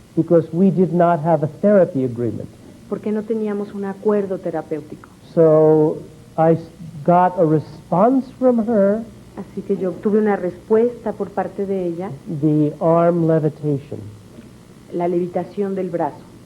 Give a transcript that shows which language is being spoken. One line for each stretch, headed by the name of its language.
English: because we did not have a therapy agreement.
Spanish: porque no teníamos un acuerdo terapéutico.
English: So I got a response from her,
Spanish: Así que yo tuve una respuesta por parte de ella,
English: the arm levitation.
Spanish: la levitación del brazo.